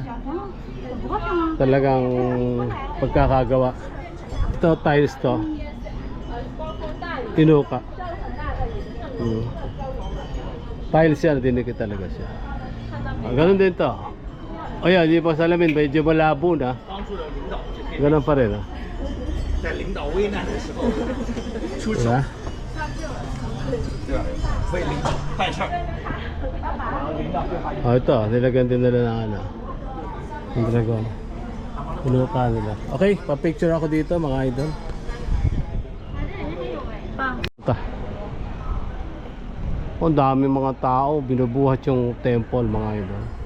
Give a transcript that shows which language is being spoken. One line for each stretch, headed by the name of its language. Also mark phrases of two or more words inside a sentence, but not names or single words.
Filipino: Talagang pagkakagawa. Ito, tiles to. Tinuka. Tiles yan, dinikit talaga siya. Ganun din to. O yan, hindi pa salamin, medyo malabo na. Ganun pa rin,
Chinese: 在领导危难的时候出手，
Filipino: diba?
Chinese: 对吧？为领导办事儿。领导对吧？
Filipino: Oh, ito, nilagyan din nila ng ano, yung dragon. Pinuka nila. Okay, pa-picture ako dito mga idol. Ito. Oh, ang dami mga tao, binubuhat yung temple mga idol.